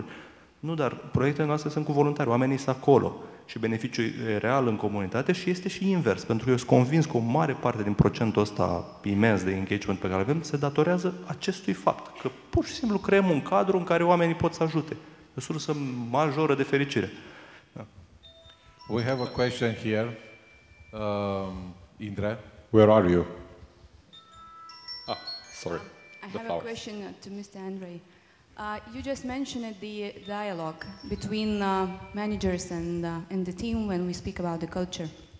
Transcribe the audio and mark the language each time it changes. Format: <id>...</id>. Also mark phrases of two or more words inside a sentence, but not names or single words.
<ro>Nu, dar proiectele noastre sunt cu voluntari, oamenii sunt acolo și beneficiul e real în comunitate și este și invers, pentru că eu sunt convins că o mare parte din procentul ăsta imens de engagement pe care îl avem se datorează acestui fapt, că pur și simplu creăm un cadru în care oamenii pot să ajute. E o sursă majoră de fericire. Da.</ro> <en>We have a question here. Indra. Where are you? Sorry. I have a question to Mr. Andrei. You just mentioned the dialogue between managers and the team when we speak about the culture.</en>